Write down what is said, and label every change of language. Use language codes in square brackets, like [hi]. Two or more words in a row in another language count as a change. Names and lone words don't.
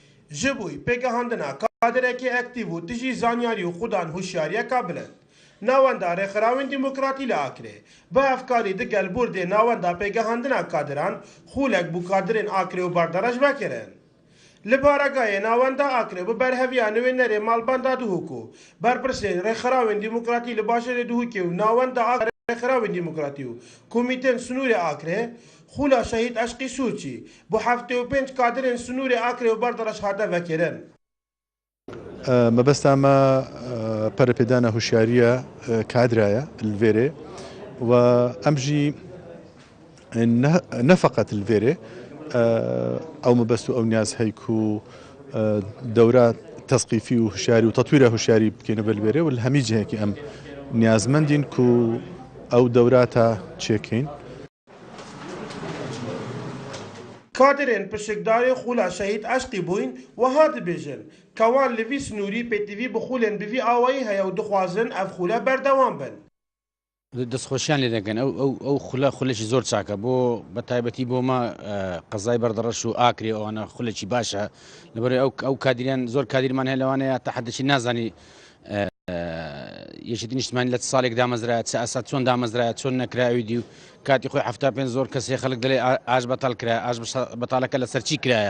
[ku] جبوی پێگەهاندنا کادرێکی ئەکتیڤ و تژی زانیاری و خودان هوشیاریەکە بلند ناوەندا ڕێکخراوین دیموکراتی لە ئاکرێ بە ئەفکاری دگەل بوردێ ناوەندا پێگەهاندنا کادران خولێک بوو کادرên ئاکرێ و بەردەڕەش بەکردن li Baragayê nawenda Akrê bi berheviya nûênerê malbanda Duhok û berpirsên rêxerawên dîmokratî li Başêrê Duhokê û nawenda rêxerawên dîmokratî û komîtên Sinûrê Akrê xula şehîd Eşqî Sûçî bi 75 kadirên Sinûrê Akrê û berdereş hate vekirin. مەبەستا ئەمە پەرەپێدانە هوشیاریە کادرایە لڤێرێ و ئەمژی نەفقەت لڤێرێ ئەو مەبەست و ئەو نیاز هەیک و دەورە تەسقیفی و هوشیاری و تەطویرە هوشیاری بکەینە بە لڤێرێ و لە هەمی جهەیەکی ئەم نیازمەندین و ئەو دەوراتە چێکەین. Kadirên pişikdarê xula şehîd Eşqî bûyîn wiha dibêjin ke wan li vî Sinûrî pêtîvî bi xulên bi vî awayî heye û dixwazin ev xule berdewam bin. [ckb] دەستخۆشیان لێ دەگەن ئەو خولێکی زۆر چاکە بۆ بە تایبەتی بۆمە قەزای بەردەڕەش و ئاکرێ ئەوانە خولێکی باشە لەبەر ئەو کادریان زۆر کادیرمان هەیە لەوانەیە تا حدەچی نازانی یەکێتی نیشتمانی لە ساڵێک دامەزرایە چ ئاسا چۆن دامەزرایە چۆن نەکراویدی و کاتی خۆی 75 زۆر کەسێ خەڵک دەڵێ ئاش بەتاڵ کرا ئاش بەتاڵەکە لە سەرچی کرایە